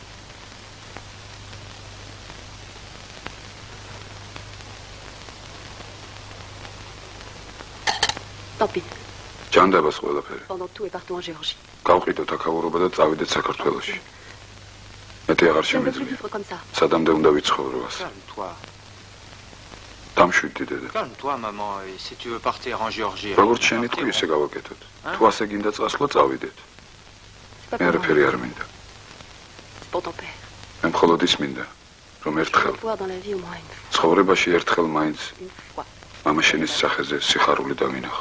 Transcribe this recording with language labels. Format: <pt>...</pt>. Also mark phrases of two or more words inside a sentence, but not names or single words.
<fr>Tant pis.</fr> <ka>ჯანდაბას ყველაფერი.</ka> <fr>Pendant tout et partout en Géorgie.</fr> <ka>გავყიდოთ აქაურობა და წავიდეთ საქართველოში. მეტი აღარ</ka> <fr>Je ne veux plus</fr> <ka>შემეძლია.</ka> <fr>vivre comme ça.</fr> <ka>სადამდე უნდა ვიცხოვრო ას.</ka> <fr>Calme-toi.</fr> <ka>დამშვიდდი დედა.</ka> <fr>Calme-toi, maman. Et si tu veux partir en Géorgie...</fr> <ka>როგორც შენი თქვი, ისე გავაკეთოთ. თუ ასე გინდა წასვლა, წავიდეთ. მე არაფერი არ მინდა.</ka> <fr>C'est pour ton père.</fr> <ka>მე მხოლოდ ის მინდა, რომ</ka> <fr>Je</fr> <ka>ერთხელ</ka> <fr>veux voir dans la vie au moins une fois.</fr> <ka>ცხოვრებაში ერთხელ მაინც</ka> <fr>Une fois.</fr> <ka>მამა შენის სახეზე სიხარული დავინახო.</ka>